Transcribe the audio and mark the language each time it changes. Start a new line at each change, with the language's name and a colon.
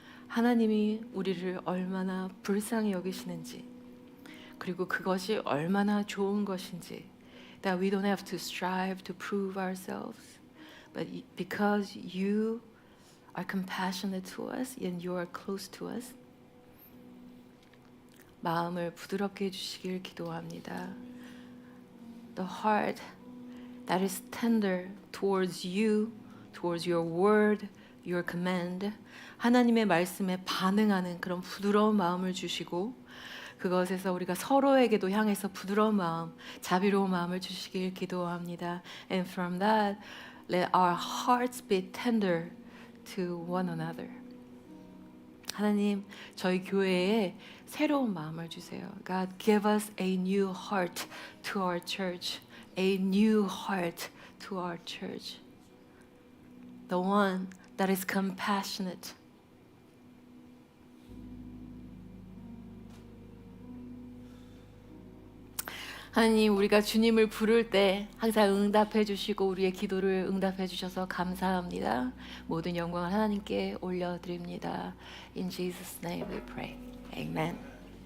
Korean: 하나님이 우리를 얼마나 불쌍히 여기시는지, 그리고 그것이 얼마나 좋은 것인지,
English: that we don't have to strive to prove ourselves, but because you are compassionate to us and you are close to us,
Korean: 마음을 부드럽게 해주시길 기도합니다.
English: The heart that is tender towards you, towards your word, your command,
Korean: 하나님의 말씀에 반응하는 그런 부드러운 마음을 주시고, 그것에서 우리가 서로에게도 향해서 부드러운 마음, 자비로운 마음을 주시길 기도합니다.
English: And from that, let our hearts be tender to one another.
Korean: 하나님, 저희 교회에 새로운 마음을 주세요.
English: God, give us a new heart to our church. A new heart to our church. The one that is compassionate.
Korean: 하나님, 우리가 주님을 부를 때 항상 응답해 주시고 우리의 기도를 응답해 주셔서 감사합니다. 모든 영광을 하나님께 올려드립니다.
English: In Jesus' name we pray. Amen.